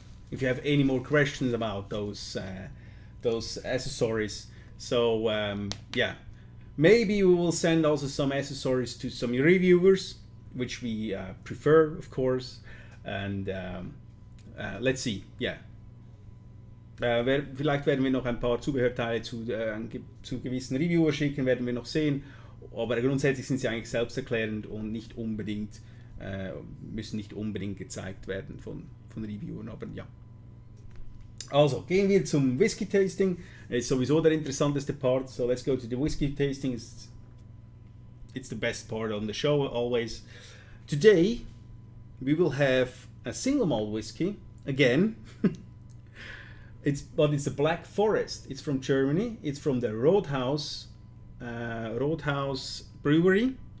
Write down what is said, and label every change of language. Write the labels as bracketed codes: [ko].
[en] If you have any more questions about those accessories, so yeah, maybe we will send also some accessories to some reviewers, which we prefer, of course, and let's see, yeah. [de] Vielleicht werden wir noch ein paar Zubehörteile zu gewissen Reviewers schicken, werden wir noch sehen, aber grundsätzlich sind sie eigentlich selbsterklärend und müssen nicht unbedingt gezeigt werden von Reviewern, aber ja. Also, gehen wir zum Whisky Tasting. Ist sowieso der interessanteste Part, [en] so let's go to the Whisky Tasting. It's the best part on the show always. Today, we will have a single malt whiskey, again. It's a Black Forest. It's from Germany. It's from the Roadhouse Brewery.